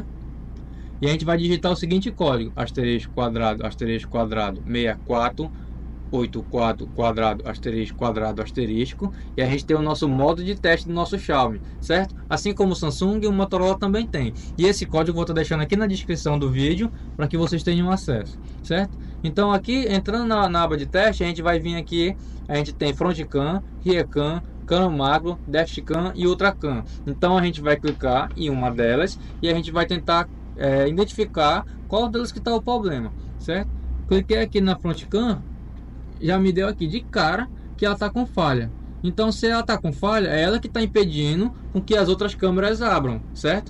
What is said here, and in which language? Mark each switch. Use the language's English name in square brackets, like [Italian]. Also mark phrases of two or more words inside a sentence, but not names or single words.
[Portuguese] E a gente vai digitar o seguinte código: asterisco quadrado, 64 84 quadrado, quadrado, asterisco, e a gente tem o nosso modo de teste do nosso Xiaomi, certo? Assim como o Samsung e o Motorola também tem. E esse código eu vou estar deixando aqui na descrição do vídeo para que vocês tenham acesso, certo? Então aqui, entrando na aba de teste, a gente vai vir aqui, a gente tem Front Cam, Rear Cam, Cam Macro, Dash Cam e Ultra Cam. Então a gente vai clicar em uma delas e a gente vai tentar identificar qual delas que está o problema, certo? Cliquei aqui na Front Cam, já me deu aqui de cara que ela está com falha. Então, se ela está com falha, é ela que está impedindo com que as outras câmeras abram, certo?